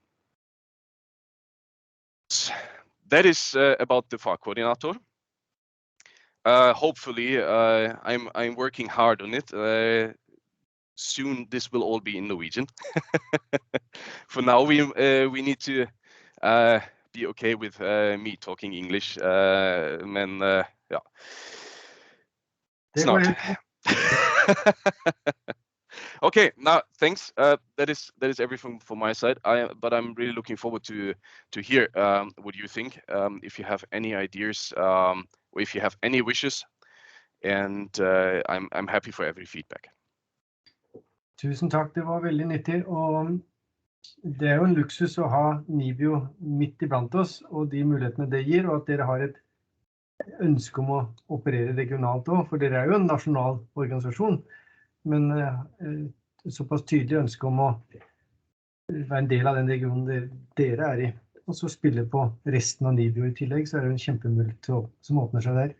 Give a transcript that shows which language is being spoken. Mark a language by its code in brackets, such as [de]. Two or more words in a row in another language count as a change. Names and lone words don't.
[en] That is about the fagkoordinator. Hopefully, I'm working hard on it. Soon this will all be in Norwegian. For now, we need to be okay with me talking English, [no] men ja. Snart. [en] Okay, now thanks. That is everything from my side. But I'm really looking forward to hear what you think. If you have any ideas, or if you have any wishes, and I'm happy for every feedback. [no] Tusen takk, det var veldig nyttig, og det er jo en luksus å ha NIBIO midt iblant oss, og de mulighetene det gir, og at dere har et ønske om å operere regionalt også, for dere er jo en nasjonal organisasjon, men såpass tydelig ønske om å være en del av den regionen dere er i, og så spille på resten av NIBIO i tillegg, så er det en kjempemulighet som åpner seg der.